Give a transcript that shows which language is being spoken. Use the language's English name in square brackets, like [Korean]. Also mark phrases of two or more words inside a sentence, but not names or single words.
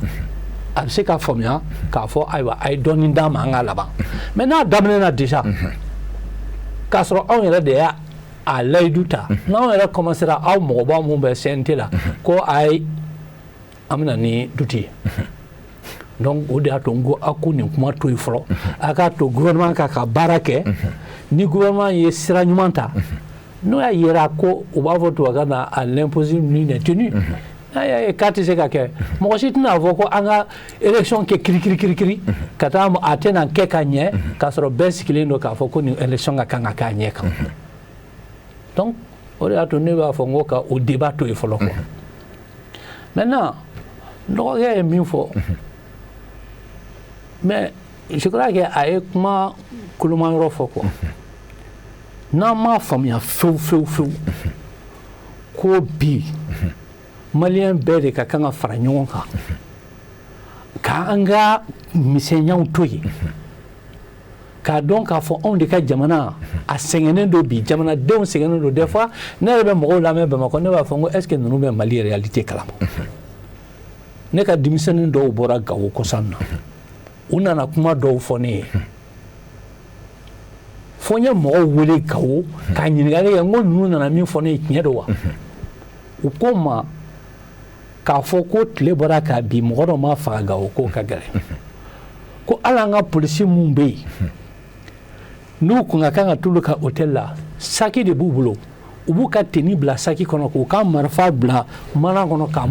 [Bambara] a bɛ se ka faamuya k'a fɔ ayiwa a ye dɔɔnin d'a ma an ka laban mais n'a daminɛna déjà k'a sɔrɔ anw yɛrɛ de y'a layidu ta n'anw yɛrɛ commencera aw mɔgɔba mun bɛ CNT la ko ayi an bɛna ni duti ye donc o de y'a to n ko a ko nin kuma to yen fɔlɔ a k'a to gouvernement ka baara kɛ ni gouvernement ye sira ɲuman ta n'o y'a yira ko u b'a fɔ tubabukan na [French] à l'impossible nul n'est tenu [Bambara] n'a y'a ye k'a tɛ se ka kɛ mɔgɔ si tɛna fɔ ko an ka élection kɛ kirikiri ka taa a tɛna kɛ ka ɲɛ k'a sɔrɔ bɛɛ sigilen don k'a fɔ ko nin élection ka kan ka kɛ a ɲɛ kan donc o de y'a to ne b'a fɔ n ko ka o débat to yen fɔlɔ [French] quoi maintenant [Bambara] dɔgɔkɛ ye min fɔ [French] mais je crois que [Bambara] a ye kuma koloma yɔrɔ fɔ quoi n'an m'a faamuya fewu ko bi maliyɛn bɛɛ de ka kan ka fara ɲɔgɔn kan k'an ka misɛnyaw to yen k'a dɔn k'a fɔ anw de ka jamana a sɛgɛnnen don bi jamanadenw sɛgɛnnen don des fois ne yɛrɛ bɛ mɔgɔw lamɛn Bamakɔ ne b'a fɔ n ko [French] est ce que [Bambara] ninnu bɛ Mali réalité kalama ne ka denmisɛnnin dɔw bɔra Gawo kɔsan na u nana kuma dɔw fɔ ne ye fo n ye mɔgɔw wele Gawo k'a ɲininkali kɛ n ko ninnu nana min fɔ ne ye tiɲɛ don wa u ko n ma k'a fɔ ko tile bɔra k'a bi mɔgɔ dɔ ma faga Gawo k'o ka gɛlɛn ko hali an ka polisi mun bɛ yen n'u kun ka kan ka t'olu ka hôtel la saki de b'u bolo u b'u ka tenue bila saki kɔnɔ k'u ka marifa bila mana kɔnɔ k'a